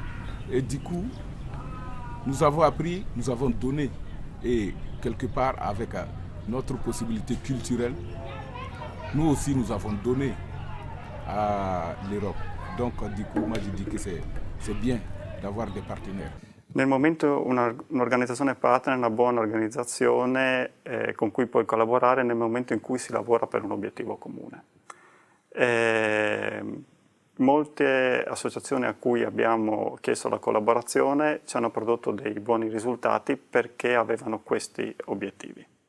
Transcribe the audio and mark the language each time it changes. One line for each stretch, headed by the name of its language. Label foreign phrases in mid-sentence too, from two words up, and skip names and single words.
French: Et du coup, nous avons appris, nous avons donné. Et quelque part, avec notre possibilité culturelle, nous aussi nous avons donné à l'Europe. Donc du coup, moi je dis que c'est bien d'avoir des partenaires.
Italian: Nel momento un'organizzazione partner è una buona organizzazione con cui puoi collaborare nel momento in cui si lavora per un obiettivo comune. Molte associazioni a cui abbiamo chiesto la collaborazione ci hanno prodotto dei buoni risultati perché avevano questi obiettivi.